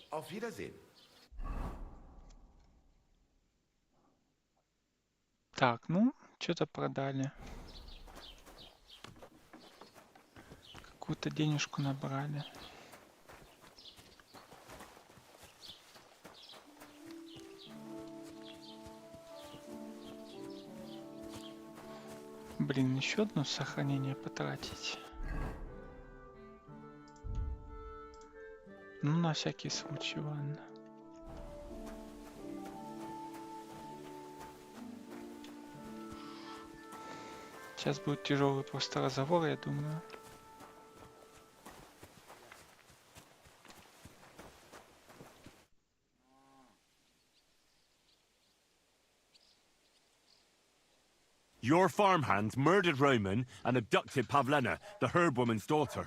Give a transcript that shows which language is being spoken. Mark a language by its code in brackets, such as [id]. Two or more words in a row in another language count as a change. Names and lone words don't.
[de] Auf Wiedersehen. [ru] Так, ну, что-то продали. Какую-то денежку набрали. Блин, еще одно сохранение потратить. Ну, на всякий случай, ладно. Сейчас будет тяжелый просто разговор, я думаю. [en] Your farmhands murdered Roman and abducted Pavlena, the herb woman's daughter.